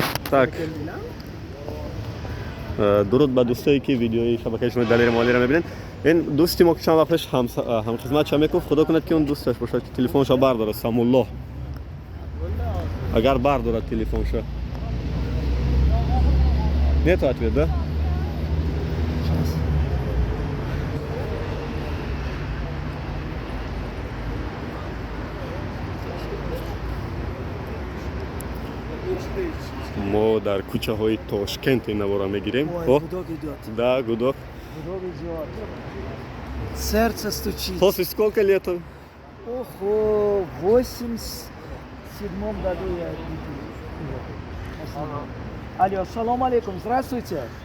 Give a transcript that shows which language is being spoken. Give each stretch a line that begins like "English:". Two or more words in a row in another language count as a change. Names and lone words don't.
Russian: Так.
Persian: درود به دوستایی که ویدیوی شبکه اجتماعی دلیر مالی را میبینن. این دوستی ما که چند وقت پیش هم خدمت شما میگفت خدا کنه که اون دوستش باشه که تلفنشو برداره سامالله. اگر برداره تلفنشو
Russian: нет ответ, да?
Persian: ما در کوچه های تاشکент این نوارا میگیریم.
Russian: Гудок идет. Да, гудок. Гудок идет. Сердце стучит. После сколько лет? Ого, в 87 году я Спасибо. Алло,
Arabic: السلام عليكم,
Russian: здравствуйте.